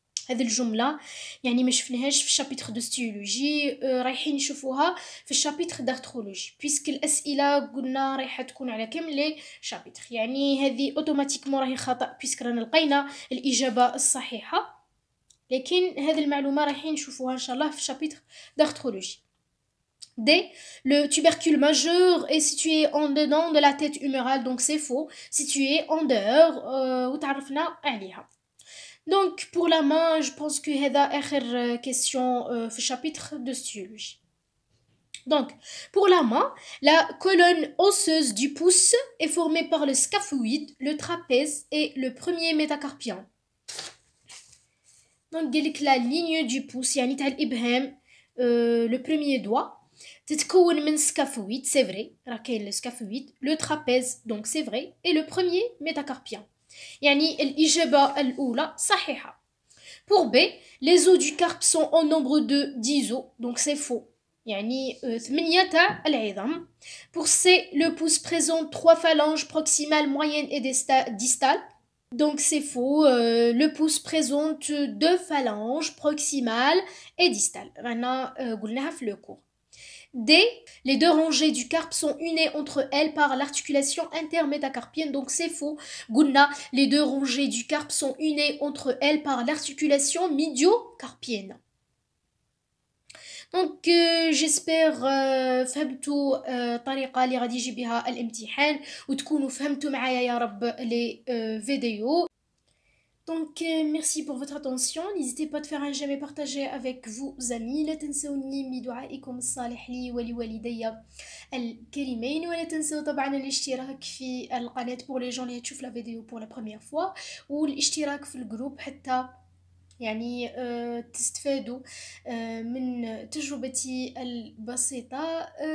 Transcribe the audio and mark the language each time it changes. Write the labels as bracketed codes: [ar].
[ar] هذه الجملة يعني ما شفناهاش في الشابيتر دو ستيولوجي، رايحين نشوفوها في الشابيتر دارترولوجي بيسك الأسئلة قلنا رايحة تكون على كامل لي شابيتر. يعني هذه اوتوماتيكمون راهي خطأ بيسك رانا لقينا الإجابة الصحيحة، لكن هذه المعلومة رايحين نشوفوها إن شاء الله في الشابيتر دارترولوجي. [fr] D. Le tubercule majeur est situé en dedans de la tête humérale, donc c'est faux. Situé en dehors, [ar] وتعرفنا عليها. [fr] Donc pour la main, je pense que [ar] هذا آخر [fr] question في chapitre de styologie. Donc pour la main, la colonne osseuse du pouce est formée par le scaphoïde, le trapèze et le premier métacarpien. Donc قالك la ligne du pouce يعني تاع الإبهام le premier doigt [ar] تتكون من [fr] scaphoïde, c'est vrai, [ar] راه كاين [fr] le scaphoïde, le trapèze, donc c'est vrai, et le premier métacarpien. [ar] يعني الإجابة الأولى صحيحة. [fr] Pour B, les os du carpe sont en nombre de 10 os, donc c'est faux. [ar] يعني 8 تاع العظام. [fr] Pour C, le pouce présente 3 phalanges proximales, moyennes et distales. Donc c'est faux. Le pouce présente 2 phalanges proximales et distales. [ar] رانا قلناها في le cours. [fr] D. Les deux rangées du carpe sont unies entre elles par l'articulation intermétacarpienne, donc c'est faux. قلنا les deux rangées du carpe sont unies entre elles par l'articulation médiocarpienne. Donc j'espère [ar] فهمتوا الطريقة اللي غادي يجي بها الامتحان وتكونوا فهمتوا معايا يا رب les vidéos. [fr] Donc merci pour votre attention. N'hésitez pas de faire un j'aime et partager avec vos amis. [ar] لا تنسوني من دعائكم الصالح لي ولوالدي الكريمين، ولا تنسوا طبعا الاشتراك في القناة pour les gens اللي تشوف la vidéo [fr] pour la première fois، [ar] والاشتراك في الجروب حتى يعني تستفادوا من تجربتي البسيطة.